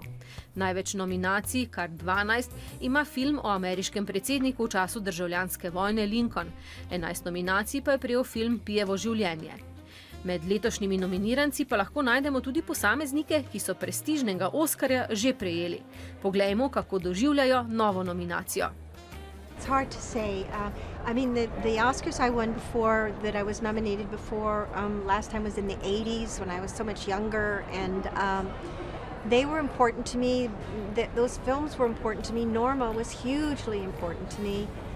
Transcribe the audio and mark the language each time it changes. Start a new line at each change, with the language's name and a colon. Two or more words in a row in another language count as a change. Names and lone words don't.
Slovenian: Največ nominacij, kar 12, ima film o ameriškem predsedniku v času državljanske vojne Lincoln. 11 nominacij pa je prejel film Pijevo življenje. Med letošnjimi nominiranci pa lahko najdemo tudi posameznike, ki so prestižnega Oskarja že prejeli. Poglejmo, kako doživljajo novo nominacijo.
English: It's hard to say. I mean, the Oscars I won before, that I was nominated before, last time was in the 80s when I was so much younger, and they were important to me. Those films were important to me. Norma was hugely important to me.